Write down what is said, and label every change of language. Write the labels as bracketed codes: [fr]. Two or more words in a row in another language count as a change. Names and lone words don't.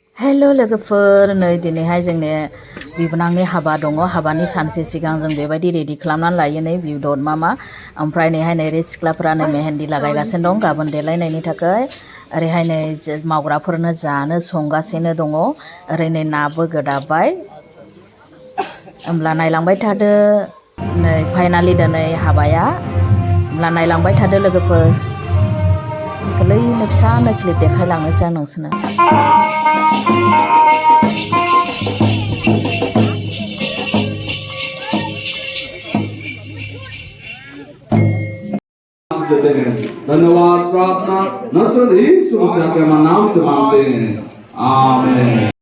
[brx] Hello लोगोफोर नै दिनैहाय जोंने बिबोनांनि हाबा दङ हाबानि सानसे सिगां जों बेबायदि रेडि खालामनानै लायो नै बिबदद मामा ओमफ्राय नैहाय नै सिख्लाफोरा नै मेहेन्दी लागायगासिनो दं गाबोन देलायनायनि थाखाय ओरैहाय नै मावग्राफोरनो जानो संगासिनो दङ ओरै नै नाबो गोदाबाय होमब्ला नायलांबाय थादो नै फाइनालि दिनै हाबाया होमब्ला नायलांबाय थादो लोगोफोर गोरलैनो फिसानो क्लिप देखायलांनोसै आं नोंसोरनो [hi] धन्यवाद प्रार्थना नसरत यीशु मसीह के नाम से मांगते हैं आमीन